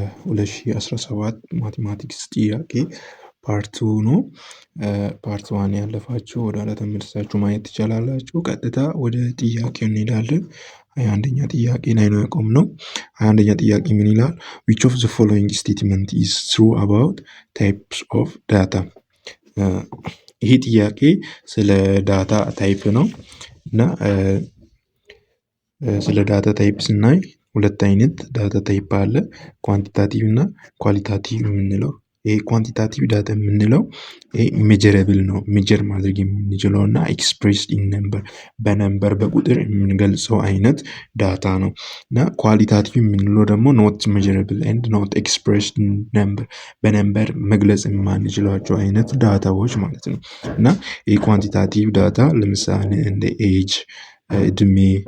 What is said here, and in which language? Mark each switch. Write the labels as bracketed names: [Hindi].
[Amharic] 2017 ማቴማቲክስ ጥያቄ ፓርት 2 ነው። ፓርት 1 ያለፋችሁ ወደኋላ ተመልሳችሁ ማየት ትችላላችሁ። ቀጥታ ወደ ጥያቄው እንሄዳለን። 21ኛ ጥያቄ ላይ ነው ያቆምነው። 21ኛ ጥያቄ ምን ይላል? [English] which of the following statement is true about types of data? [Amharic] ይሄ ጥያቄ ስለ ዳታ ታይፕ ነው እና ስለ ዳታ ታይፕ ስናይ ሁለት አይነት ዳታ ታይፕ አለ። ኳንቲታቲቭ እና ኳሊታቲቭ የምንለው። ይሄ ኳንቲታቲቭ ዳታ የምንለው ይሄ ሜጀረብል ነው፣ ሜጀር ማድረግ የምንችለው እና [English] ኤክስፕሬስድ ኢን ነምበር [Amharic] በነምበር በቁጥር የምንገልጸው አይነት ዳታ ነው። እና ኳሊታቲቭ የምንለው ደግሞ [English] ኖት ሜጀረብል ኤንድ ኖት ኤክስፕሬስድ ኢን ነምበር [Amharic] በነምበር መግለጽ የማንችላቸው አይነት ዳታዎች ማለት ነው። እና ይሄ ኳንቲታቲቭ ዳታ ለምሳሌ እንደ ኤጅ፣ እድሜ፣